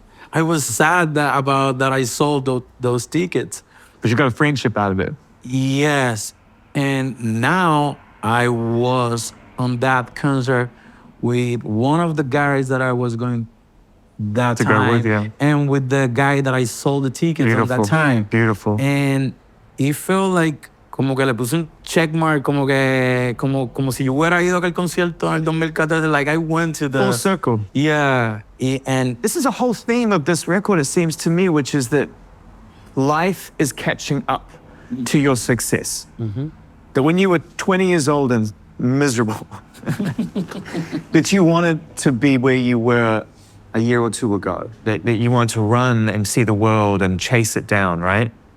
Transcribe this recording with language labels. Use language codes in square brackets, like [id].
[en] I was sad about that I sold those tickets. But you got a friendship out of it. Yes. And now I was on that concert with one of the guys that I was going that To go time, with, yeah. and with the guy that I sold the tickets on Beautiful. that time. Beautiful. And it felt like [es] como que le puse un check mark, como si yo hubiera ido a aquel concierto en el 2014. [en] Like I went to the Full circle. Yeah. And This is a whole theme of this record, it seems to me, which is that life is catching up to your success. That when you were 20 years old and miserable, that you wanted to be where you were a year or two ago, that you wanted to run and see the world and chase it down, right?